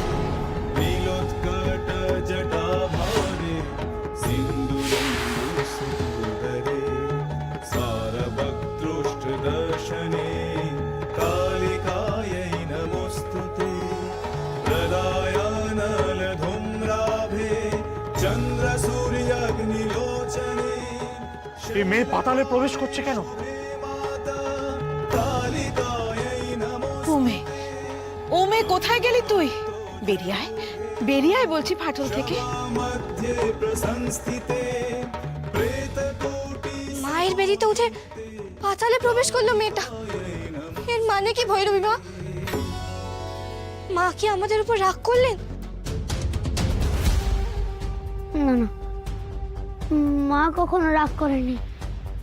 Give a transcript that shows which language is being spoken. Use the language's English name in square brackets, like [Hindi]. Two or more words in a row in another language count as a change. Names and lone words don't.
[Sanskrit] नीलोत्कटजटाभारे सिन्दूरन्दुसुन्दरे सारभक्तृष्टदर्शने कालिकायै नमोस्तुते प्रदायानलधूम्राभे चन्द्रसूर्याग्निलोचने [Bangla] এই মেয়ে পাতালে প্রবেশ করছে কেন? [Sanskrit] कालिकायै [Bangla] ও মেয়ে, ও মেয়ে কোথায় গেলি তুই? বেরিয়ে আয়, বেরিয়ে আয় বলছি ফাটল থেকে। [Sanskrit] मध्ये प्रसंस्थिते प्रेतकोटि [Bangla] মায়ের বেদিতে উঠে পাতালে প্রবেশ করলো মেয়েটা। এর মানে কি ভৈরবী মা? মা কি আমাদের উপর রাগ করলেন? না না, মা কখনো রাগ করেনি।